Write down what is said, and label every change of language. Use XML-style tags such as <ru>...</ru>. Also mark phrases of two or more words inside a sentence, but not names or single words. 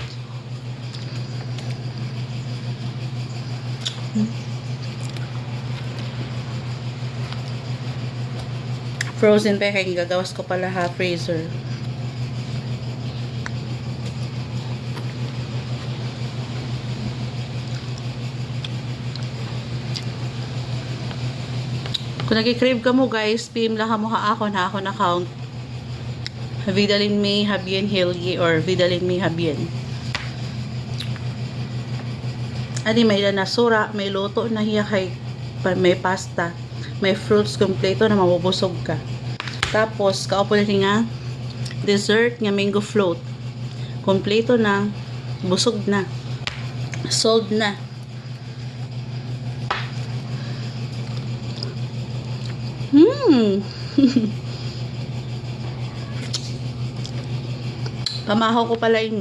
<war>Frozen pa kaya gagawas ko pala ha, freezer. Kung nag-crave ka mo guys, PM lang mo ha ako na account. Vidalin May Habien Hilye or Vidalin May Habien. Adi may nasura, may luto na hiya kay may pasta, may fruits kompleto na mabubusog ka. Tapos kaupo na nga dessert nga</war> <en>mango float.</en> <war>Kompleto na, busog na. Sold na. Pamahaw ko pala yun.</war>